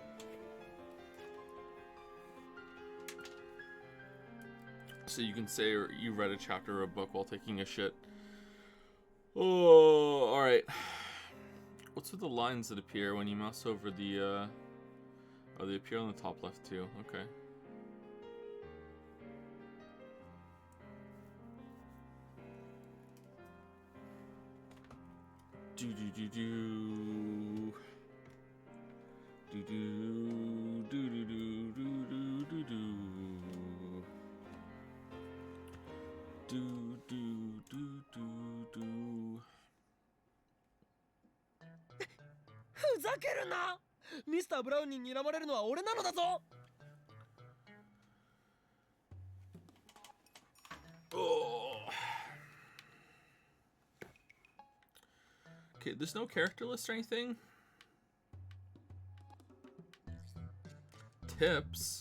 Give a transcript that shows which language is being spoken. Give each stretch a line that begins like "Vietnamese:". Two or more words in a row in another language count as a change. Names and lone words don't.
English: So you can say you read a chapter or a book while taking a shit. Oh, all right. What's with the lines that appear when you mouse over the? Oh, they appear on the top left too. Okay. Do do do do do do do do do do do do do do do do.
Japanese: ふざけるな。ミスターブラウンに睨まれるのは俺なのだぞ。
English: Okay, there's no character list or anything. Tips.